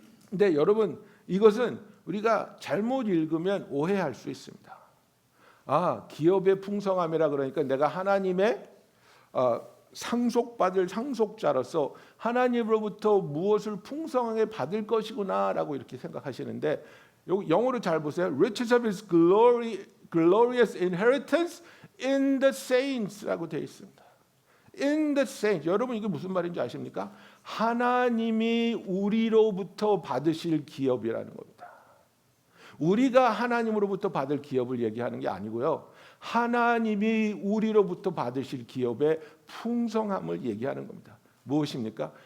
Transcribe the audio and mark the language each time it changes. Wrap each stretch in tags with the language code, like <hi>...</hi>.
<ko>근데 여러분, 이것은 우리가 잘못 읽으면 오해할 수 있습니다. 기업의 풍성함이라 그러니까 내가 하나님의 상속받을 상속자로서 하나님으로부터 무엇을 풍성하게 받을 것이구나 라고 이렇게 생각하시는데, 여기 영어로 잘 보세요.</ko> <en>Riches of his glorious inheritance in the saints</en> <ko>라고 되어 있습니다.</ko> <en>In the saints.</en> <ko>여러분, 이게 무슨 말인지 아십니까? 하나님이 우리로부터 받으실 기업이라는 겁니다. 우리가 하나님으로부터 받을 기업을 얘기하는 게 아니고요, 하나님이 우리로부터 받으실 기업의 풍성함을 얘기하는 겁니다. 무엇입니까?</ko>